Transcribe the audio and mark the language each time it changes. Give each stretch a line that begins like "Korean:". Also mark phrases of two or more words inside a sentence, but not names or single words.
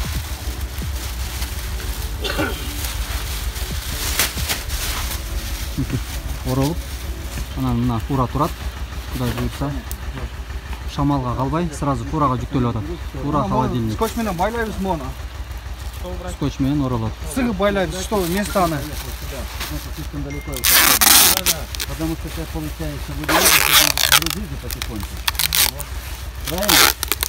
Kyrgyz: Оролуп, анан мына фура турат. Кудай буйрса, шамалга калбай, сразу фурага жүктөлүп атат.
Russian: Фура холодильник.
Kyrgyz: Скотч менен байлайбыз мону. Скотч менен оролот. Сыгып байлайбыз,
Russian: что местаны. Потому что сейчас получается, вы грузите потихоньку. Правильно?